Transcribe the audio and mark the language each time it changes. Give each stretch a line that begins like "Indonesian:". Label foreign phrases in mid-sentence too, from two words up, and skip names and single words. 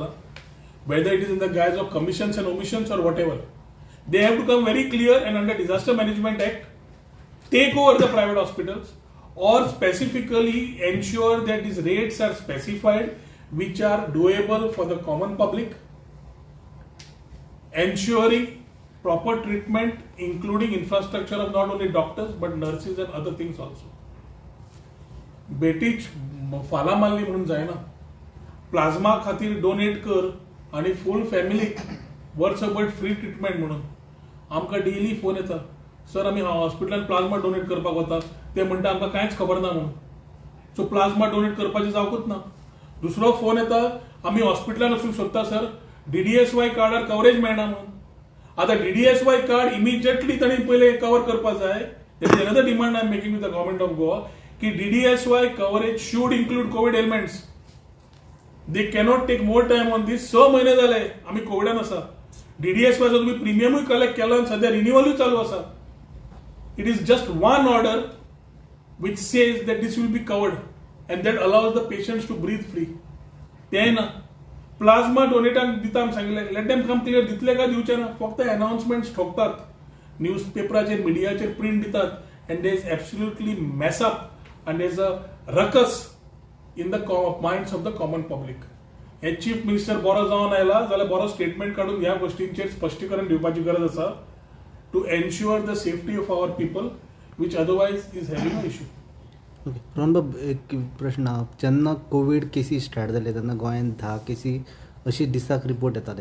English: Whether it is in the guise of commissions and omissions or whatever, they have to come very clear and under Disaster Management Act, take over the private hospitals or specifically ensure that these rates are specified which are doable for the common public, ensuring proper treatment including infrastructure of not only doctors but nurses and other things also.
Konkani: बेटीच फाला मारली म्हणून जायना. प्लाझ्मा खातीर डोनेट कर आणि फुल फॅमिलीक वर्सभर
English: free treatment
Konkani: म्हणून आमकां डेली फोन येता, सर आमी हॉस्पिटलांत
English: plasma donate
Konkani: करपाक वता, ते म्हणटा आमकां कांयच खबर ना म्हणून. सो
English: plasma donate
Konkani: करपाचें जावकूच ना. दुसरो फोन येता, आमी हॉस्पिटलांत वचूंक सोदता सर, DDSY कार्डार कवरेज मेळना म्हणून. आतां DDSY
English: card immediately
Konkani: तांणी पयलें कवर करपाक जाय.
English: That is another demand I am making with the government of Goa की DDSY coverage should include COVID ailments. They cannot take more time on this.
Konkani: 6 महिने झाले आम्ही कोविडान आसा. DDSY तुम्ही प्रीमियमूय कलेक्ट केला आणि सध्या रिन्युअलूय चालू आसा.
English: It is just one order which says that this will be covered and that allows the patients to breathe free.
Konkani: ते ना. प्लाझ्मा डोनेटांक दिता आमी सांगिल्लें,
English: let them come clear,
Konkani: दितले काय दिवचे ना, फक्त अनाउन्समेंट्स ठोकतात, न्यूजपेपराचेर मिडियाचेर प्रिंट दितात
English: and there is absolutely mess up and there is a ruckus in the minds of the common public.
Konkani: हे
English: chief minister
Konkani: बरो जावन आयला जाल्यार बरो स्टेटमेंट काढून ह्या गोष्टींचेर स्पश्टीकरण दिवपाची गरज आसा
English: to ensure the safety of our people which otherwise is having a issue.
Konkani: ओके रोहनबाब, एक प्रश्न हा. जेन्ना कोविड केसी स्टार्ट जाले तेन्ना गोंयांत 10 केसी अशी दिसाक रिपोर्ट येताले.